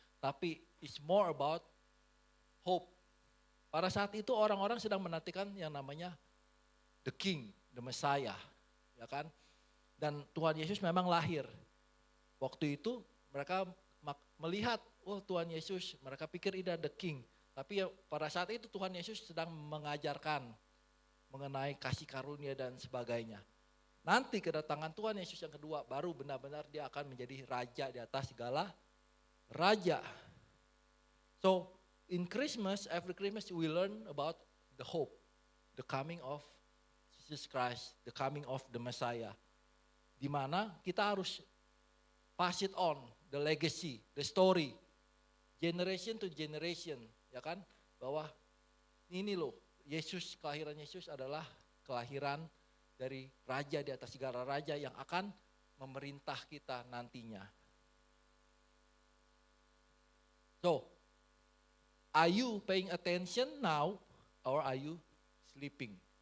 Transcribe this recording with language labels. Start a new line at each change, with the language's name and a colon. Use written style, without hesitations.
Indonesian: Tapi
English: it's more about hope.
Indonesian: Pada saat itu orang-orang sedang menantikan yang namanya
English: the King, the Messiah,
Indonesian: ya kan? Dan Tuhan Yesus memang lahir. Waktu itu mereka melihat, oh Tuhan Yesus, mereka pikir ini
English: the King.
Indonesian: Tapi ya, pada saat itu Tuhan Yesus sedang mengajarkan mengenai kasih karunia dan sebagainya. Nanti kedatangan Tuhan Yesus yang kedua, baru benar-benar dia akan menjadi raja di atas segala raja.
English: So in Christmas, every Christmas we learn about the hope, the coming of Jesus Christ, the coming of the Messiah.
Indonesian: Di mana kita harus
English: pass it on, the legacy, the story, generation to generation,
Indonesian: ya kan? Bahwa ini loh, Yesus, kelahiran Yesus adalah kelahiran dari raja di atas segala raja yang akan memerintah kita nantinya.
English: So, are you paying attention now or are you sleeping?